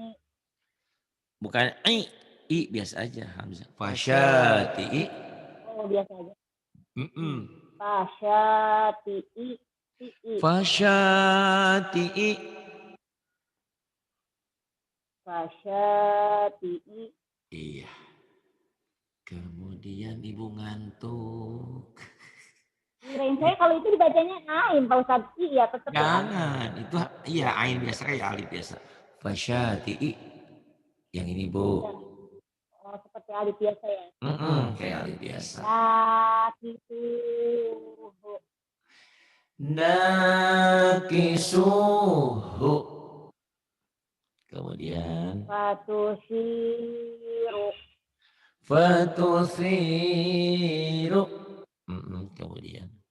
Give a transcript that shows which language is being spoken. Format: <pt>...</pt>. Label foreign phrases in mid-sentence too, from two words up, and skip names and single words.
<id>Bukan i biasa aja Hamzah. Fasyati'i. Oh biasa aja. Fasyati'i. Fasyati'i. Fasyati'i. Iya. Kemudian Ibu ngantuk. Kirain saya kalau itu dibacanya ain Pak Ustadz. Iya tetap ya. Jangan, itu iya ain biasa kayak alif biasa. Fasyati'i. Yang ini Bu. Oh seperti alif biasa ya. Kayak alif biasa. Nakisuhu. Nakisuhu. Kemudian Fatusiru. Fatusiru. Kemudian</id>